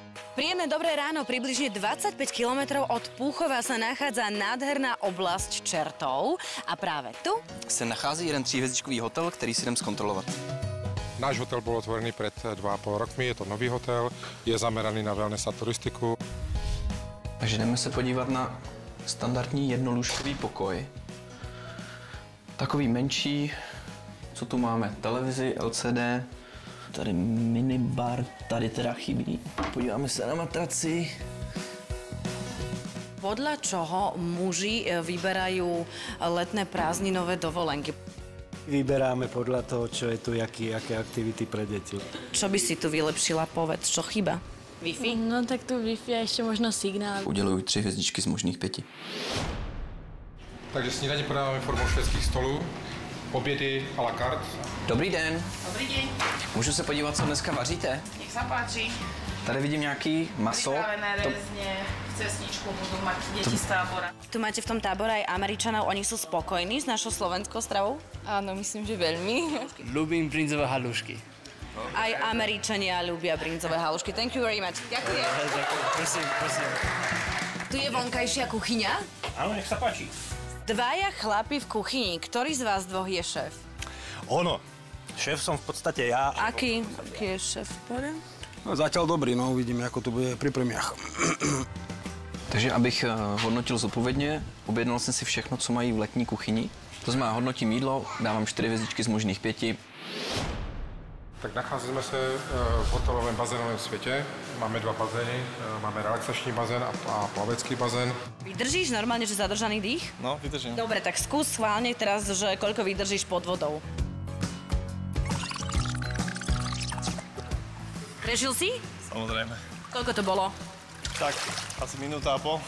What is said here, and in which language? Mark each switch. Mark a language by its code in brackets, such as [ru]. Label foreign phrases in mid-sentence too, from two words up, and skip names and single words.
[sk] Príjemné dobré ráno, približne 25 kilometrov od Púchova sa nachádza nádherná oblasť Čertov a práve tu [cs] se nachází jeden 3hvězdičkový hotel, který si jdem zkontrolovat. Náš hotel byl otvorený před 2,5 roky, je to nový hotel, je zameraný na wellness a turistiku. Takže jdeme se podívat na standardní jednolůžkový pokoj. Takový menší, co tu máme, televizi, LCD, tady minibar, tady teda chybí. Podíváme se na matraci. [sk] podľa čoho muži vyberajú letné prázdninové dovolenky? Vyberáme podľa toho, čo je tu, aké aktivity pre deti. Čo by si tu vylepšila, povedz, čo chyba? Wi-Fi? [cs] No tak tu Wi-Fi a ještě možno signál. Uděluju 3 hvězdičky z možných 5. Takže snídaně podáváme formou švédských stolů, obědy [fr] à la carte. [cs] Dobrý den. [sk] Dobrý deň, [cs] Můžu se podívat, co dneska vaříte? [sk] nech sa páči. [cs] Tady vidím nějaký maso. [sk] Pripravené rezne, cesničku budú mať deti z tábora. Tu máte v tom tábore aj Američanov, oni sú spokojní s našou slovenskou stravou? Áno, myslím, že veľmi. Ľúbim brinzové halušky. Aj Američania ľúbia brinzové halušky. [en] Thank you very much. [sk] Ďakujem. Prosím, prosím. Tu je vonkajšia kuchyňa. Áno, nech sa páči. Dvaja chlapi v kuchyni. Ktorý z vás dvoch je šéf? Ono, šéf som v podstate ja. Aký je šéf? No, zatiaľ dobrý, no uvidíme, ako to bude pri premiách. [cs] Takže abych hodnotil zodpovědně, objednal jsem si všechno, co mají v letní kuchyni. To znamená, hodnotím jídlo, dávám 4 hvězdičky z možných 5. Tak nacházíme se v hotelovém bazénovém světě. Máme 2 bazény, máme relaxační bazén a plavecký bazén. [sk] Vydržíš normálne, že zadržaný dých? No, vydržím. Dobre, tak skús schválne teraz, že koľko vydržíš pod vodou. Prežil si? Samozrejme. Koľko to bolo? Tak, asi minúta a pol.